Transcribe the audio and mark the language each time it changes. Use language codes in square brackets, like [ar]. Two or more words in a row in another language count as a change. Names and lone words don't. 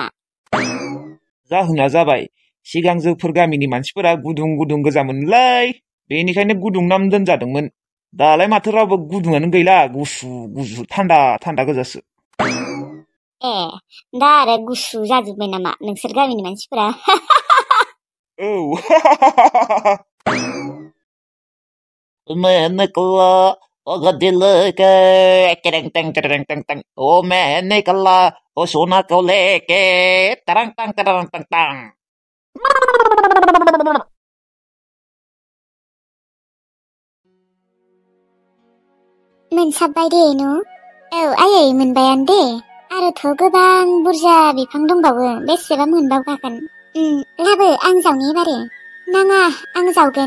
[brx] जाहोना जाबाय सिगां जोंफोर गामिनि मानसिफोरा गुदुं गुदुं गोजामोनलाय, बेनिखायनो गुदुं नाम दोनजादोंमोन। दालाय माथो रावबो गुदुङानो गैला, गुसु गुसु थान्दा थान्दा गोजासो। दा आरो गुसु जाजोब्बाय नामा नोंसोर गामिनि मानसिफोरा? औ। Menekla ogadileke tereng teng tereng teng teng o menekla o sona koleke terang tang terang tang tang. मोनसाबबाय दे न'? औ आयै मोनबायानो दे। आरोथ' गोबां बुरजा बिफां दंबावो, बेसेबा मोनबावगागोन? लाबो आं जावनि एबारो। नाङा आं जावगोन।